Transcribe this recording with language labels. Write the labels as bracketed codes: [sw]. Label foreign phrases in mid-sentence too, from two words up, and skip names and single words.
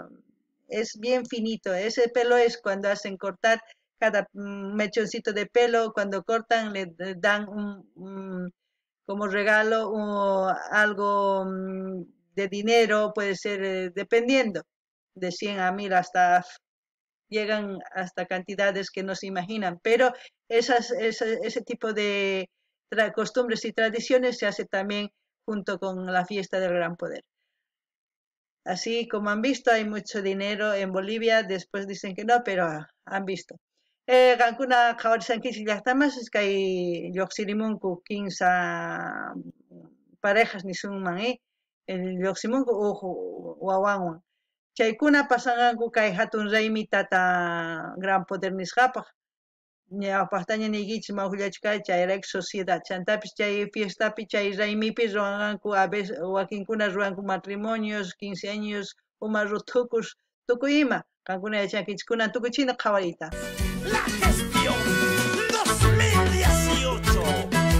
[es] es bien finito, ese pelo es cuando hacen cortar cada mechoncito de pelo, cuando cortan le dan como regalo algo de dinero, puede ser dependiendo, de 100 a 1000 hasta llegan hasta cantidades que no se imaginan, pero ese tipo de costumbres y tradiciones se hace también junto con la fiesta del Gran Poder. Así como han visto, hay mucho dinero en Bolivia, después dicen que no, pero han visto. [qu] Qankuna qhawarisankichis llaqtamas es kay lluqsirimunku 15 parejas nisunman lluqsimunku wawanwan. Chaykuna pasanganku kay hatun raymi Tata Gran Poder nisqapaq. Ñawpaqtaña niykichis mawqllachu kay chayrayku sociedad. Chantapis chay fiestapi chay raymipi ruwanganku [es] a veces [qu] wakinkuna ruwanku [es] matrimonios, 15 años, [qu] uma rutukush, tukuy ima. Qankuna yachankichis kunan tukuchina qhawarita. [es] La gestión 2018.